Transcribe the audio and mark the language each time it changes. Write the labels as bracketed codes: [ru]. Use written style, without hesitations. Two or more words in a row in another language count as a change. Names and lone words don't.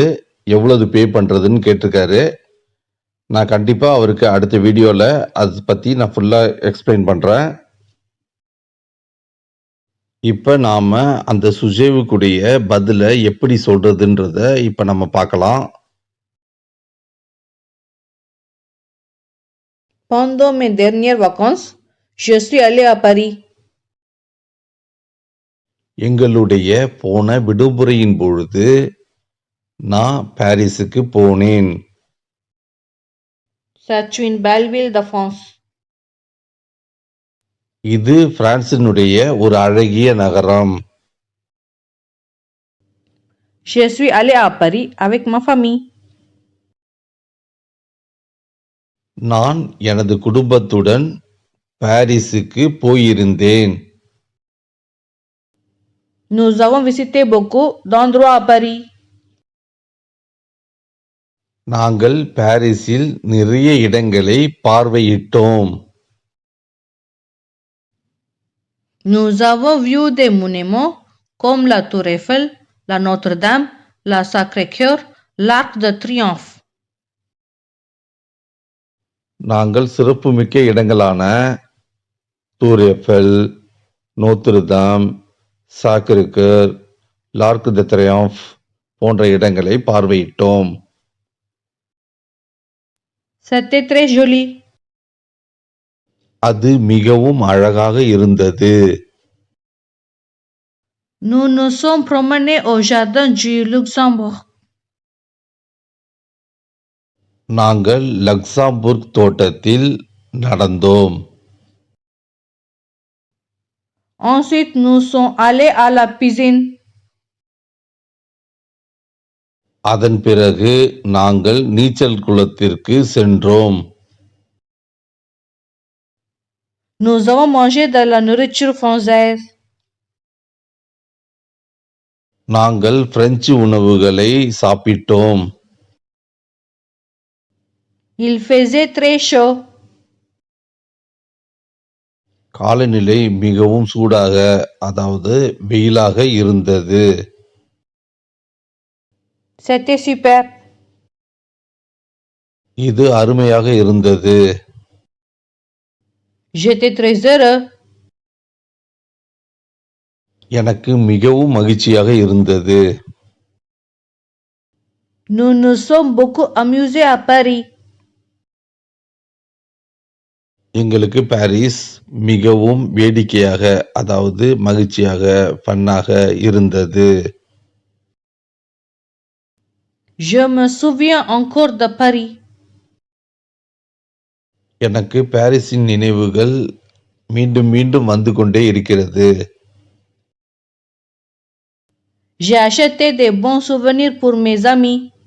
[ta] எவ்வளவு பே பண்றதுன்னு கேட்டிருக்காரு. நான் கண்டிப்பா அவருக்கு அடுத்த வீடியோல அதை பத்தி நான் [en] fulla explain [ta] பண்றேன். இப்ப நாம அந்த சுஜேவுக்குடைய பதில எப்படி சொல்றதுன்றத இப்ப நம்ம பார்க்கலாம். [fr] Pendant mes dernières vacances, je suis allé à Paris. [ta] எங்களுடைய போன விடுமுறையின் பொழுது நான் பாரிஸுக்கு போனேன். [fr] C'est une belle ville de France. [ta] இது பிரான்சினுடைய ஒரு அழகிய நகரம். [fr] Je suis allé à Paris avec ma famille. [ta] நான் எனது குடும்பத்துடன் பாரிஸுக்கு போயிருந்தேன். [fr] Nous avons visité beaucoup d'endroits à Paris. [ta] நாங்கள் பாரிஸில் நிறைய இடங்களை பார்வையிட்டோம். [fr] Nous avons vu des monuments comme la Tour Eiffel, la Notre-Dame, la Sacré-Cœur, l'Arc de Triomphe. [ta] நாங்கள் சிறப்புமிக்க இடங்களான டூர் எஃபெல், நோத்ருதாம், சாக்ரே-கேர், லார்க் த ட்ரியோம்ஃப் போன்ற இடங்களை பார்வையிட்டோம். [fr] C'était très joli. [ta] அது மிகவும் அழகாக இருந்தது. [fr] Nous nous sommes promenés au jardin du Luxembourg. [ta] நாங்கள் லக்சம்பர்க் தோட்டத்தில் நடந்தோம். [fr] Ensuite, nous sommes allés à la piscine. [ta] அதன் பிறகு நாங்கள் நீச்சல் குளத்திற்கு சென்றோம். [fr] Nous avons mangé de la nourriture française. [ta] நாங்கள் பிரெஞ்சு உணவுகளை சாப்பிட்டோம். [fr] Il faisait très chaud. [ta] காலநிலை மிகவும் சூடாக, அதாவது வெயிலாக இருந்தது. [fr] C'était super. [ta] இது அருமையாக இருந்தது. [fr] J'étais très heureux. [ta] எனக்கு மிகவும் மகிழ்ச்சியாக இருந்தது. [fr] Nous nous sommes beaucoup amusés à Paris. [ta] எங்களுக்கு பாரிஸ் மிகவும் வேடிக்கையாக, அதாவது மகிழ்ச்சியாக, ஃபன்னாக இருந்தது. [fr] Je me souviens encore de Paris. [ta] எனக்கு பாரிஸின் நினைவுகள் மீண்டும் மீண்டும் வந்து கொண்டே இருக்கிறது. [fr] J'ai acheté des bons souvenirs pour mes amis.